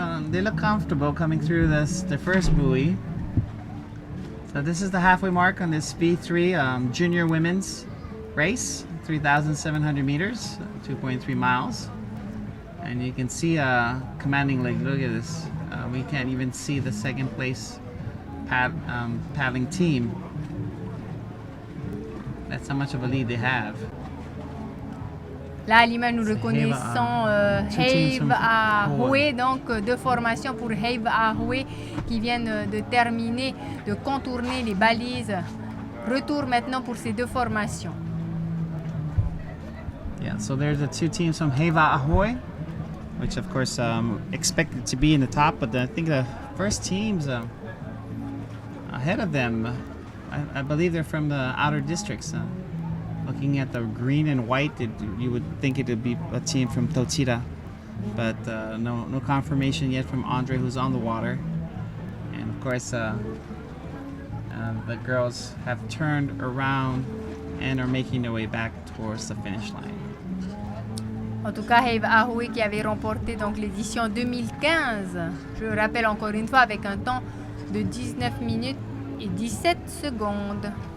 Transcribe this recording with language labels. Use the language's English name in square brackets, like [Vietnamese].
[English] They look comfortable coming through the first buoy. So this is the halfway mark on this V3 junior women's race, 3,700 meters, 2.3 miles. And you can see a commanding leg. Look at this. We can't even see the second place paddling team. That's how much of a lead they have. [French] Là, à l'image, nous reconnaissons Heiva, donc deux formations pour Heiva qui viennent de terminer, de contourner les balises. Retour maintenant pour ces deux formations. [English] Yeah, so there's the two teams from Heiva, which of course expected to be in the top, but I think the first teams ahead of them, I believe they're from the outer districts. Looking at the green and white, you would think it would be a team from Totira, but no confirmation yet from Andre, who's on the water. And of course, the girls have turned around and are making their way back towards the finish line. [French] En tout cas, Heiva qui avait remporté donc l'édition 2015, je le rappelle encore une fois, avec un temps de 19 minutes et 17 secondes.